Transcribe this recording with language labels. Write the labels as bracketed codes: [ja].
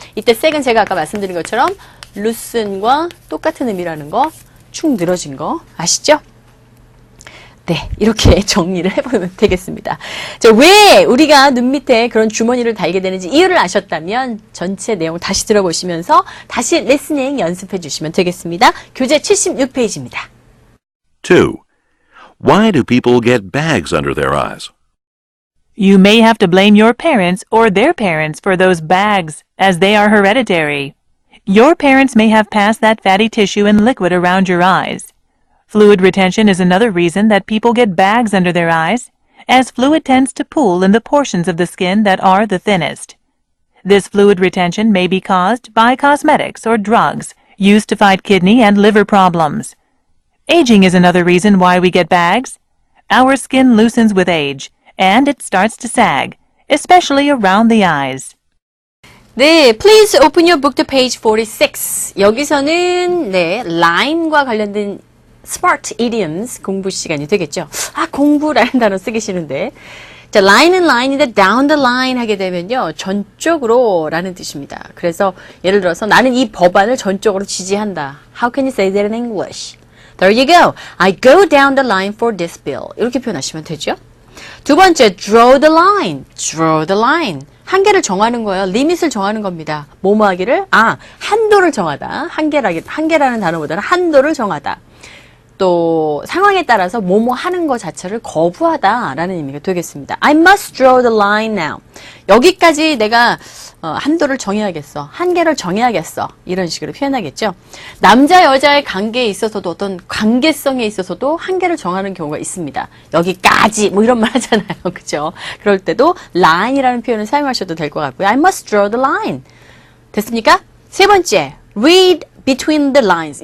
[ko] 이때 sag은 제가 아까 말씀드린 것처럼 loosen과 똑같은 의미라는 거, 축 늘어진 거 아시죠? 네, 이렇게 정리를 해보면 되겠습니다. 자, 왜 우리가 눈 밑에 그런 주머니를 달게 되는지 이유를 아셨다면 전체 내용을 다시 들어보시면서 다시 리스닝 연습해 주시면 되겠습니다. 교재 76페이지입니다. 2. [en] Why do people get bags under their eyes? You may have to blame your parents or their parents for those bags, as they are hereditary. Your parents may have passed that fatty tissue and liquid around your eyes. Fluid retention is another reason that people get bags under their eyes, as fluid tends to pool in the portions of the skin that are the thinnest. This fluid retention may be caused by cosmetics or drugs used to fight kidney and liver problems. Aging is another reason why we get bags. Our skin loosens with age, and it starts to sag, especially around the eyes. 네, please open your book to page 46. [ko] 여기서는 line과 관련된 smart idioms 공부 시간이 되겠죠. 아, 공부라는 단어 쓰기 싫은데. 자, line은 line인데 [en] down the line [ko] 하게 되면요. 전적으로 라는 뜻입니다. 그래서 예를 들어서 나는 이 법안을 전적으로 지지한다. [en] How can you say that in English? There you go. I go down the line for this bill. [ko] 이렇게 표현하시면 되죠. 두 번째, [en] draw the line. draw the line. [ko] 한계를 정하는 거예요. 리밋을 정하는 겁니다. 뭐뭐 하기를? 한도를 정하다. 한계라는 단어보다는 한도를 정하다. 또 상황에 따라서 뭐뭐 하는 것 자체를 거부하다라는 의미가 되겠습니다. [en] I must draw the line now. [ko] 여기까지 내가 한도를 정해야겠어. 한계를 정해야겠어. 이런 식으로 표현하겠죠. 남자 여자의 관계에 있어서도 어떤 관계성에 있어서도 한계를 정하는 경우가 있습니다. 여기까지 뭐 이런 말 하잖아요. 그죠? 그럴 때도 line이라는 표현을 사용하셔도 될 것 같고요. [en] I must draw the line. [ko] 됐습니까? 세 번째, [en] read between the lines.